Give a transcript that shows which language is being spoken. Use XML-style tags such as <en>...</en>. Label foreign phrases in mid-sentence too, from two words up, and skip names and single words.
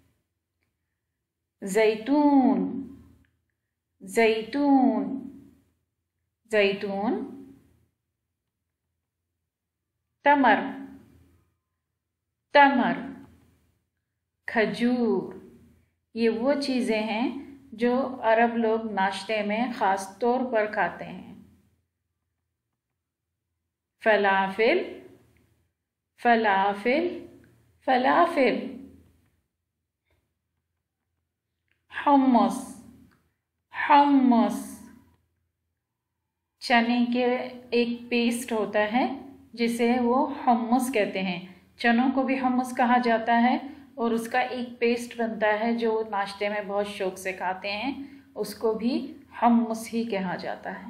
<hi>ज़ैतून, ज़ैतून, ज़ैतून, तमर, तमर, खजूर। ये वो चीज़ें हैं जो अरब लोग नाश्ते में ख़ास तौर पर खाते हैं। फलाफिल, फलाफिल, फलाफिल, हुम्मस, हुम्मस, चने के एक पेस्ट होता है जिसे वो हुम्मस कहते हैं। चनों को भी हुम्मस कहा जाता है और उसका एक पेस्ट बनता है जो नाश्ते में बहुत शौक़ से खाते हैं, उसको भी हुम्मस ही कहा जाता है।</hi>